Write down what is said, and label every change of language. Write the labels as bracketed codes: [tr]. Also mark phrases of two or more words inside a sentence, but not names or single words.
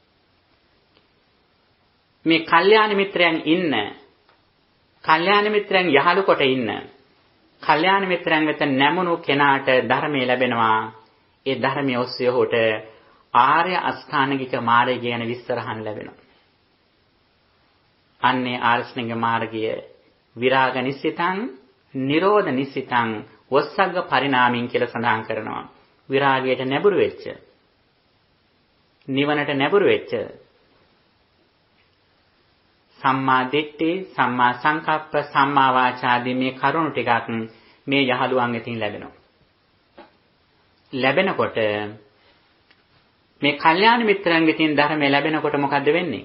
[si] මේ කල්යාණ මිත්‍රයන් ඉන්න, කල්යාණ මිත්‍රයන් යහළු කොට ඉන්න, කල්යාණ මිත්‍රයන් වෙත නැමුණු කෙනාට ධර්මයේ ලැබෙනවා. ඒ ධර්මයේ ඔස්සේ ඔහුට ආර්ය අෂ්ටාංගික මාර්ගය ගැන විස්තර අහන්න ලැබෙනවා. අන්නේ ආර්ෂ්ණික මාර්ගය [pi] විරාග නිස්සිතං, නිරෝධ නිස්සිතං, වස්සග්ග පරිණාමින් [si] කියලා සඳහන් කරනවා. විරාගයට නැඹුරු වෙච්ච, නිවනට නැඹුරු වෙච්ච, [pi] සම්මා දිට්ඨි, සම්මා සංකප්ප, සම්මා වාචාදී [si] මේ කරුණු ටිකක් මේ යහළුවන් වෙතින් ලැබෙනවා. ලැබෙනකොට මේ කල්යාණ මිත්‍රයන් වෙතින් ධර්මය ලැබෙනකොට මොකද්ද වෙන්නේ?